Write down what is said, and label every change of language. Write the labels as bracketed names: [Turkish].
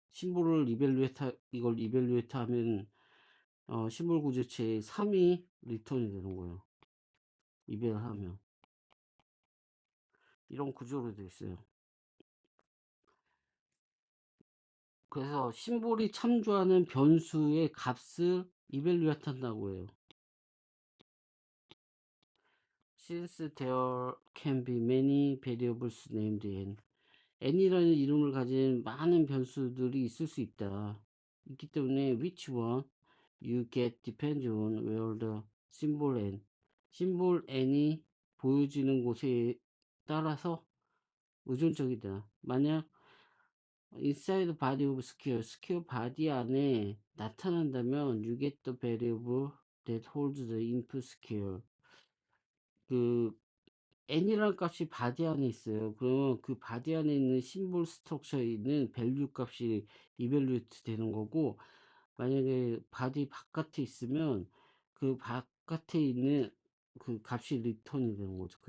[Korean] 이걸 이벨루에트 하면 심볼 구조체의 3이 리턴이 되는 거예요. 이벨하면 이런 구조로 되어 있어요. 그래서 심볼이 참조하는 변수의 값을 이벨루에트 한다고 해요. [English] Since there can be many variables named n [Korean] 이라는 이름을 가진 많은 변수들이 있을 수 있기 때문에 [English] which one you get depends on where the symbol n, [Korean] 심볼 n이 보여지는 곳에 따라서 의존적이다. 만약 [English] inside body of square body [Korean] 안에 나타난다면 [English] you get the variable that holds the input square. [Korean] 그 n이라는 값이 바디 안에 있어요. 그러면 그 바디 안에 있는 심볼 스트럭처에 있는 밸류 값이 이밸루에이트 되는 거고, 만약에 바디 바깥에 있으면 그 바깥에 있는 그 값이 리턴이 되는 거죠.